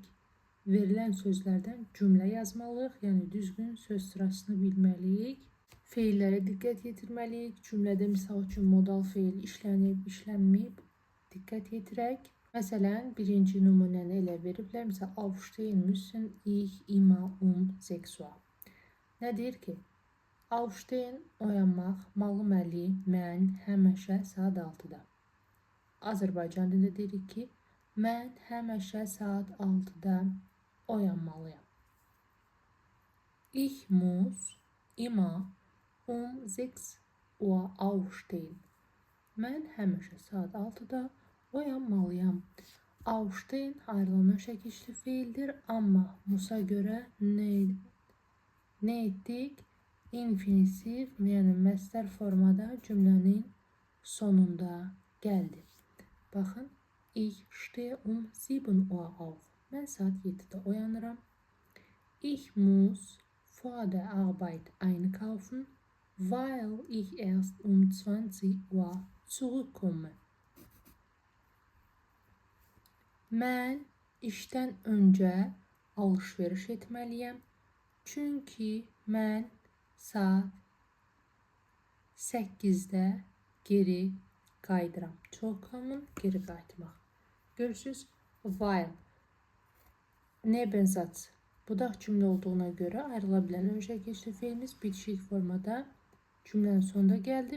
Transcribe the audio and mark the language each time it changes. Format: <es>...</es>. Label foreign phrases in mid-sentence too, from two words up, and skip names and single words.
<az>Verilən sözlərdən cümlə yazmalıyıq, yəni düzgün söz sırasını bilməliyik. Feillərə diqqət yetirməliyik. Cümlədə misal üçün modal feil işlənib, işlənməyib diqqət yetirək. Məsələn, birinci nümunəni elə veriblər. Məsələn,</az> <de>aufstehen müssen ich immer 6 Uhr.</de> <az>Nə deyir ki? Aufstehen, oyanmaq, məluməli, mən həmişə saat 6-da. Azərbaycan dilində deyirik ki, mən həmişə saat 6-da oyanmalıyam.</az> <de>Ich muss immer 6 Uhr aufstehen.</de> <az>Mən həmişə saat 6-da oyanmalıyam. Aufstehen ayrılan şəkilli feildir, amma musa görə nə etdik? İnfinitiv, yəni məstər formada cümlənin sonunda gəldi. Baxın,</az> <de>ich stehe 7 Uhr auf.</de> <az>Mən saat 7-də oyanıram.</az> <de>Ich muss vor der Arbeit einkaufen, weil ich erst 20 Uhr zurückkomme.</de> <az>Mən işdən öncə alış-veriş etməliyəm, çünki mən saat 8-də geri qayıdıram. Zurückkommen, geri qayıtmaq. Görürsünüz, while Nebensatz budaq cümlə olduğuna görə ayrıla bilən ön şəkilli feilimiz bitişik formada cümlənin sonunda gəldi.</az>